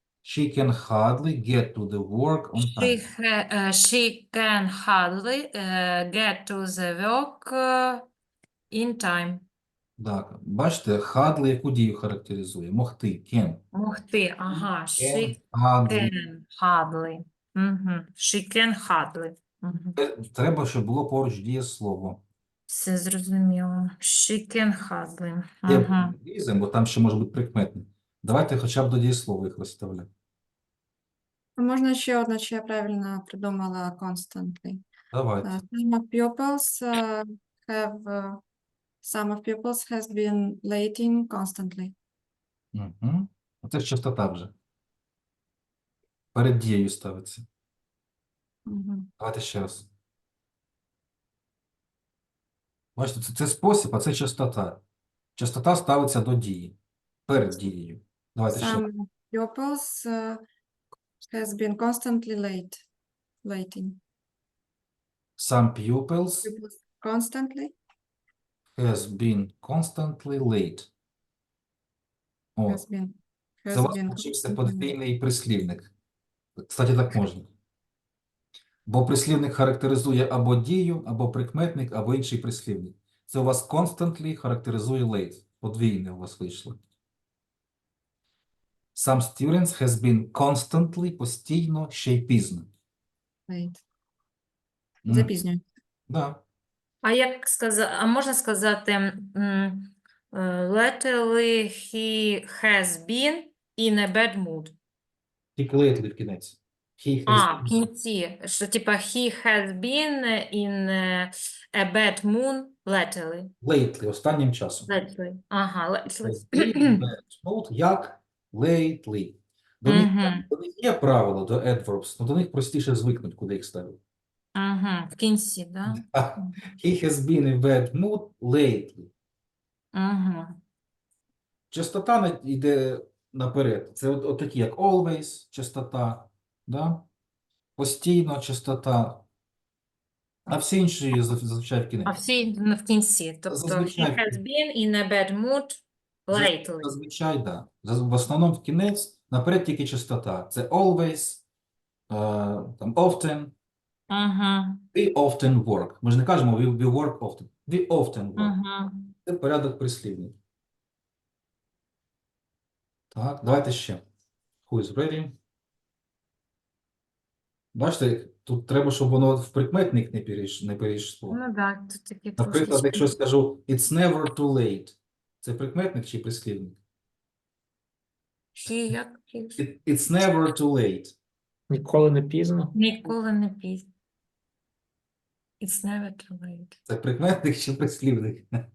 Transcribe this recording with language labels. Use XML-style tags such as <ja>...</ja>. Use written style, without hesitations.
<en>She can hardly get to the work on time. She can hardly get to the work in time.</en> <uk>Так. Бачите, hardly яку дію характеризує? Могти. Can. Могти, ага.</uk> <en>She Hardly. can hardly. She can hardly.</en> <uk>Треба, щоб було поруч дієслово. Все зрозуміло. She can hardly. Є лізем, бо там ще може бути прикметник. Давайте хоча б до дієслова їх розставляти. можна ще одне, чи я правильно придумала constantly. Давайте.</uk> <en>Some of pupils has been lating constantly.</en> <uk>Угу. Це ж частота вже. Перед дією ставиться. Давайте ще раз. Бачите, це спосіб, а це частота. Частота ставиться до дії. Перед дією. Давайте ще.</uk> <en>Some pupils has been constantly lating. Some pupils Constantly. has been constantly late. О, Has been</en> <uk>це у вас</uk> <en>been</en> <uk>получився</uk> <en>constantly late.</en> <uk>подвійний прислівник. Кстати, так можна. Бо прислівник характеризує або дію, або прикметник, або інший прислівник. Це у вас constantly характеризує late. Подвійне у вас вийшло.</uk> <en>Some students has been constantly,</en> <uk>постійно, ще й пізно.</uk> <en>Late. Мгм.</en> <uk>Запізнює. Да. А як сказати, а можна сказати,</uk> <en>lately he has been in a bad mood.</en> <uk>Тільки lately в кінець.</uk> <en>He has</en> <uk>В кінці, що типа</uk> <en>he has been in a bad mood lately.</en> <uk>lately, останнім часом.</uk> <en>Lately. Ага, lately. Has been in bad mood, як lately. Мгм.</en> <uk>До них є правило, до adverbs, але до них простіше звикнути, куди їх ставити. Мгм. В кінці, да?</uk> <en>He has been in bad mood lately. Мгм.</en> <uk>Частота йде наперед. Це от такі, як always, частота, да? Постійно частота, а всі інші зазвичай в А кінець. всі в кінці. Тобто Зазвичай</uk> <en>he has been in a bad mood lately.</en> <uk>Зазвичай, да. В основному в кінець, наперед тільки частота. Це always, там, often, Ага.</uk> <en>we often work.</en> <uk>Ми ж не кажемо</uk> <en>we work often. We often work.</en> <uk>Ага. Це порядок прислівників. Так, давайте ще.</uk> <en>Who is ready?</en> <uk>Бачите, тут треба, щоб воно в прикметник не перейшло. Ну так, тут такі трошки. Наприклад, якщо я скажу it's never too late. Це прикметник чи прислівник? Як?</uk> <en>It's never too late.</en> <uk>Ніколи не пізно. Ніколи не пізно.</uk> <en>It's never too late.</en> <uk>Це прикметник чи прислівник?</uk>